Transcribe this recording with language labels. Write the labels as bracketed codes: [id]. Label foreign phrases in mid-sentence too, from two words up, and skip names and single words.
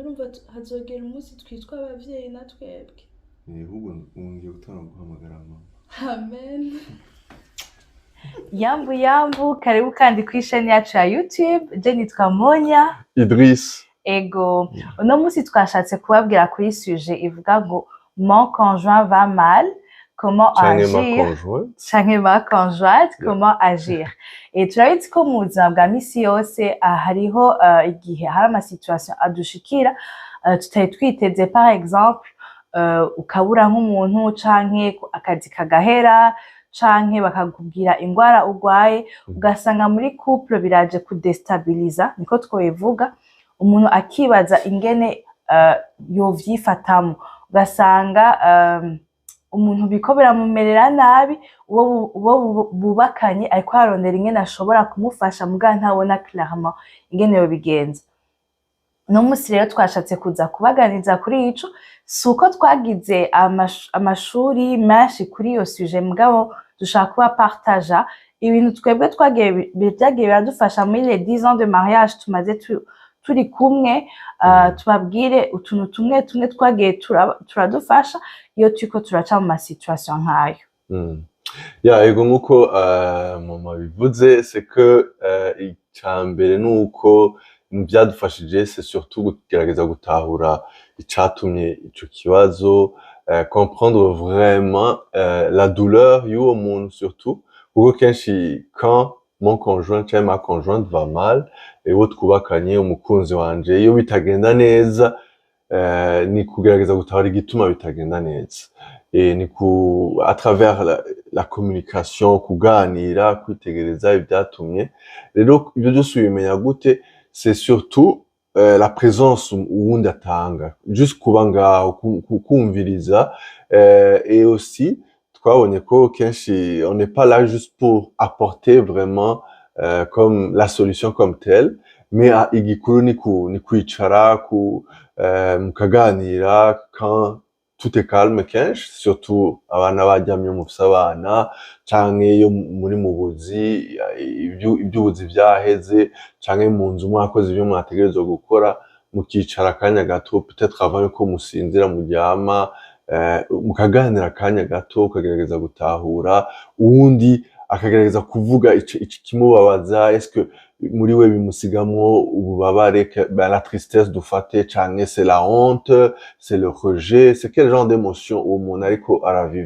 [rn] Urumva hazogera umunsi twitwa abavyeyi na twebwe. Ahubwo ngiye gutanga guhamagara mama. Amen. [sw] Yambu yambu, karibu [rn] kandi kw'isheni yacu ya YouTube. Je nitwa Monya Idriss. Ego. Uno munsi twashatse kubabwira kuri sujet ivuga ngo [fr] mon conjoint va mal, comment agir? Canke ma conjointe, comment agir? [rn] Et turabizi ko mu buzima bwa misi yose hariho igihe hari ama situation adushikira tutari twiteze, [fr] par exemple [rn] ukabura nk'umuntu canke akazi kagahera canke bakakubwira ingwara urwaye ugasanga muri couple biraje kudestabiliza, niko twobivuga. Umuntu akibaza ingene yovyifatamo, ugasanga umuntu biko biramumerera nabi, uwo bubakanye ariko arondera ingene ashobora kumufasha muga ntabona clairement ingene yobigenza. No musi rero twashatse kuza kubaganiza kuri ico, suko twagize amashuri menshi kuri iyo sujet mugabo dushaka kuba partager ibintu twebwe twagiye byagiye biradufasha muri [fr] les 10 ans de mariage [rn] tumaze turi kumwe, tubabwire utuntu tumwe twagiye turadufasha iyo turiko turaca mu ma situation nk'ayo. Ya ego nkuko mama bivuze, [fr] c'est que [rn] icambere nuko mu byadufashije [fr] c'est surtout [rn] kugerageza gutahura icatumye ico kibazo, [fr] comprendre vraiment la douleur [rn] y'uwo muntu [fr] surtout, [rn] kuko kenshi [fr] quand mon conjoint cyangwa ma conjointe va mal, [rn] uwo twubakanye umukunzi wanje iyo bitagenda neza, ni kugerageza gutahura igituma bitagenda neza. [fr] Ni à travers la communication, [rn] kuganira, kwitegereza ibyatumye. Rero ibyo byose ubimenya gute? [fr] C'est surtout la présence [rn] uwundi atanga, juste kuba ngaho kumviriza, [fr] et aussi [rn] twabonye ko kenshi [fr] on n'est pas là juste pour apporter vraiment comme la solution comme telle, mais [rn] igikuru ni kwicara mukaganira [fr] quand tout est calme [rn] kenshi, surtout abana baryamye mufise abana canke iyo muri mu buzi, iby'ubuzi vyaheze canke mu nzu mwakoze ibyo mwategerezwa gukora, mukicara akanya gato peut-être avant yuko musinzira muryama, mukaganira akanya gato, ukagerageza gutahura uwundi akagerageza kuvuga ikimubabaza, [fr] est-ce que [rn] muri we bimusigamwo ububabare, [fr] la tristesse [rn] dufate, canke [fr] c'est la honte, c'est le rejet, c'est quel genre d'émotion [rn] uwo muntu ariko araviva.